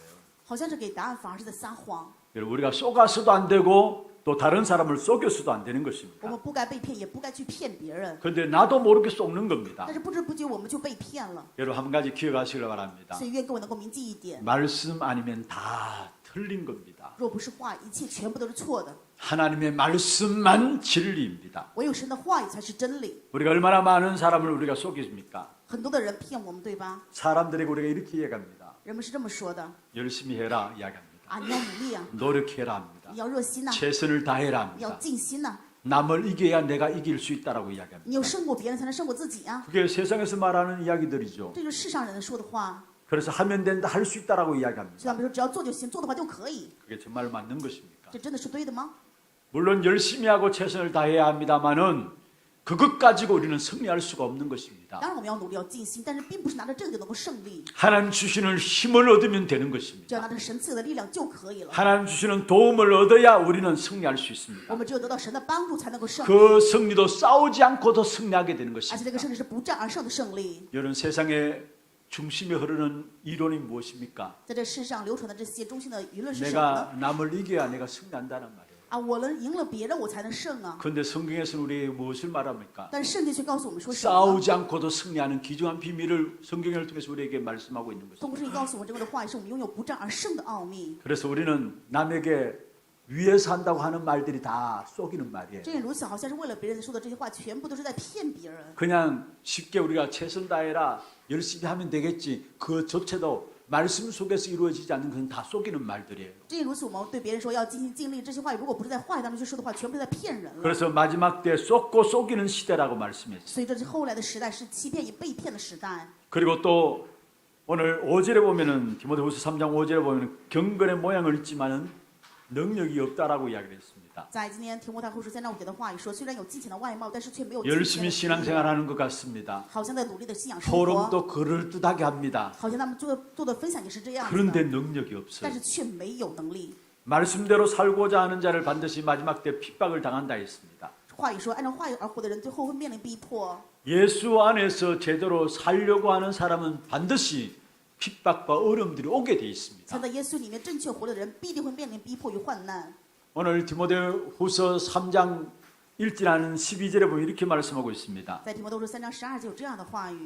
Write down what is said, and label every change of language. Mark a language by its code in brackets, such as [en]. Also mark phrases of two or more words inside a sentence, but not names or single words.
[zh] 好像是给答案，反而是在撒谎。 [ko] 여러분, 우리가 속아서도 안 되고 또 다른 사람을 속여서도 안 되는 [zh] 我 [ko] 것입니다. [zh] 们不该被骗，也不该去骗别人， [ko] 그런데 나도 모르게 속는 겁니다. [zh] 但是不知不觉我们就被骗了。 [ko] 여러분, 한 가지 기억하시길 바랍니다. [zh] 所以愿各位能够铭记一点， [ko] 말씀 아니면 다 틀린 겁니다. [zh] 若不是话，一切全部都是错的。 [ko] 하나님의 말씀만 진리입니다. [zh] 唯有神的话语才是真理。 [ko] 우리가 얼마나 많은 사람을 우리가 속입니까? [zh] 很多的人骗我们，对吧？ [ko] 사람들에게 우리가 이렇게 이야기합니다. [zh] 人们是这么说的 [ko] 열심히 해라 이야기합니다. [zh] 啊，你要努力啊， [ko] 노력해라 합니다. [zh] 你要热心呐、 [ko] 최선을 다해라 [zh] 你要 [ko] 합니다. [zh] 尽心呐、 [ko] 남을 이겨야 내가 이길 수 있다라고 이야기합니다. [zh] 你有胜过别人，才能胜过自己啊。 [ko] 그게 세상에서 말하는 이야기들이죠. [zh] 这就是世上人说的话。 [ko] 그래서 하면 된다, 할 수 있다라고 [zh] 所以 [ko] 이야기합니다. [zh] 他们说只要做就行，做的话就可以。 [ko] 그게 정말 맞는 것입니까? [zh] 这真的是对的吗？ [ko] 물론 열심히 하고 최선을 다해야 합니다만은 그것 가지고 우리는 승리할 수가 없는 것입니다. [zh] 当然我们要努力，要尽心，但是并不是拿着这个就能够胜利， [ko] 하나님 주시는 힘을 얻으면 되는 [zh] 只要 [ko] 것입니다. [zh] 拿着神赐的力量就可以了。 [ko] 하나님 주시는 도움을 얻어야 우리는 승리할 수 [zh] 我 [ko] 있습니다. [zh] 们只有得到神的帮助，才能够胜利， [ko] 그 승리도 싸우지 않고도 승리하게 되는 [zh] 而且 [ko] 것입니다. [zh] 这个胜利是不战而胜的胜利。 [ko] 여러분, 세상에 중심에 흐르는 이론이 무엇입니까? [zh] 在这世上流传的这些中心的舆论是什么呢？ [ko] 내가 남을 이겨야 내가 승리한다는 말이에요. [zh] 啊，我能赢了别人，我才能胜啊！ [ko] 그런데 성경에서는 우리에게 무엇을 말합니까? [zh] 但是圣经却告诉我们说什么？ [ko] 싸우지 않고도 승리하는 귀중한 비밀을 성경을 통해서 우리에게 말씀하고 있는 [zh] 通 [ko] 것입니다. [zh] 过圣经告诉我们，这个的话语是我们拥有不战而胜的奥秘。 [ko] 그래서 우리는 남에게 위해서 한다고 하는 말들이 다 속이는 말이에요. [zh] 这也如此，好像是为了别人说的这些话，全部都是在骗别人。 [ko] 그냥 쉽게 우리가 최선 다해라 열심히 하면 되겠지 그조차도 말씀 속에서 이루어지지 않는 것은 다 속이는 말들이에요. [zh] 这也如此，我们对别人说要尽心尽力，这些话语如果不是在话语当中去说的话，全部是在骗人了。 [ko] 그래서 마지막 때 쏟고 속이는 시대라고 말씀했어요. [zh] 所以这是后来的时代，是欺骗与被骗的时代。 [ko] 그리고 또 오늘 5절에 보면은 디모데후서 3장 5절에 보면은 경건의 모양을 있지만은 능력이 없다라고 이야기를 했습니다. [zh] 在今天提摩太后书3章5节的话语说，虽然有金钱的外貌，但是却没有金钱的 [ko] 열심히 [zh] 实力 [ko] 신앙생활하는 것 같습니다. [zh] 好像在努力的信仰生活， [ko] 포럼도 그럴듯하게 합니다. [zh] 好像他们做的分享也是这样子 [ko] 그런데 [zh] 的， [ko] 능력이 없어요. [zh] 但是却没有能力。 [ko] 말씀대로 살고자 하는 자를 반드시 마지막 때 핍박을 당한다 했습니다. [zh] 话语说，按照话语而活的人，最后会面临逼迫。 [ko] 예수 안에서 제대로 살려고 하는 사람은 반드시 핍박과 어려움들이 오게 돼 [zh] 藏 [ko] 있습니다. [zh] 在耶稣里面正确活的人，必定会面临逼迫与患难。 [ko] 오늘 디모데후서 3장 1절하는 12절에 보면 이렇게 말씀하고 있습니다. [zh] 在提摩太后书3章12节有这样的话语：